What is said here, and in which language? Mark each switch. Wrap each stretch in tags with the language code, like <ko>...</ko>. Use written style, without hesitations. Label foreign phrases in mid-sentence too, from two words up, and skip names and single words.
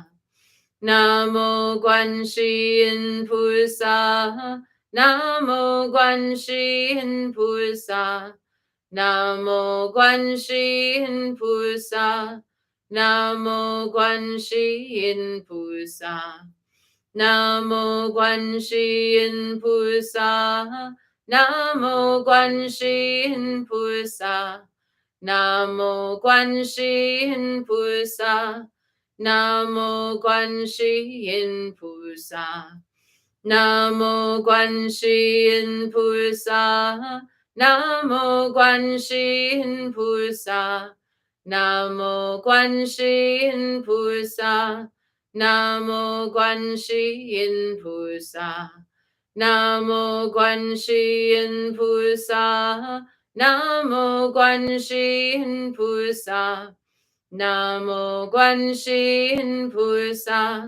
<zh>南无观世音菩萨，南无观世音菩萨，南无观世音菩萨，南无观世音菩萨，南无观世音菩萨，南无观世音菩萨，南无观世音菩萨。南无观世音菩萨，南无观世音菩萨，南无观世音菩萨，南无观世音菩萨. 南无观世音菩萨. 南无观世音菩萨. 南无观世音菩萨. 南无观世音菩萨.</zh>